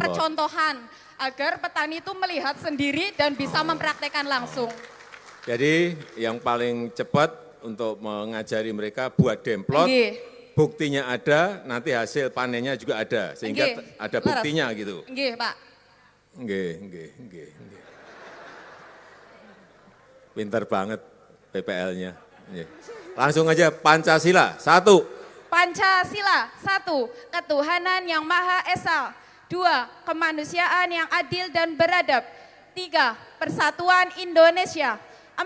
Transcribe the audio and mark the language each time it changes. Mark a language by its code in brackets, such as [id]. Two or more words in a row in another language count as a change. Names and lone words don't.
[id] percontohan agar petani itu melihat sendiri dan bisa mempraktekkan langsung. Jadi yang paling cepat untuk mengajari mereka buat demplot, Nggih. buktinya ada, nanti hasil panennya juga ada, sehingga Nggih. ada buktinya gitu. Nggih Pak. Nggih. Pinter banget PPL-nya. Langsung aja Pancasila, 1. Pancasila, 1. Ketuhanan yang Maha Esa. 2. Kemanusiaan yang adil dan beradab. 3. Persatuan Indonesia. 4.